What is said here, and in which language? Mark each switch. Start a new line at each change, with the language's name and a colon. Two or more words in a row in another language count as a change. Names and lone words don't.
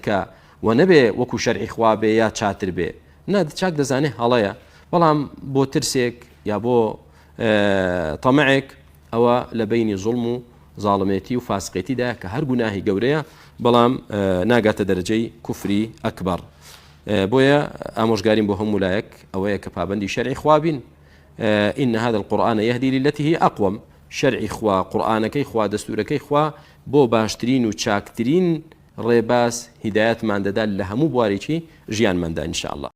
Central Kurdish: کە و نەبێ وەکو شەرعی خوا بێ یا چاتر بێ چاک دەزانێت هەڵەیە بەڵام بۆ ترسێک یا بۆ تەمەعێک ئەوە لە بینی زوڵم و زاڵمێتی و فاسقێتیدا کە هەر گوناهی گەورەیە بەڵام ناگاتە دەرەجەی کوفری ئەکبەر بۆیە ئامۆژگاریم بۆ هەموو لایەک ئەوەیە کە پابەندی شەرعی خوا بین
Arabic: إن هذا القرآن يهدي للتي هي أقوم
Central Kurdish: شرعي خوا قرآنكي خوا دستوركي خوا بۆ باشترین و چاکترین ڕێباز هیدایەتمان دەدا لە هەموو بوارێکی ژیانماندا
Arabic: ئینشاء الله.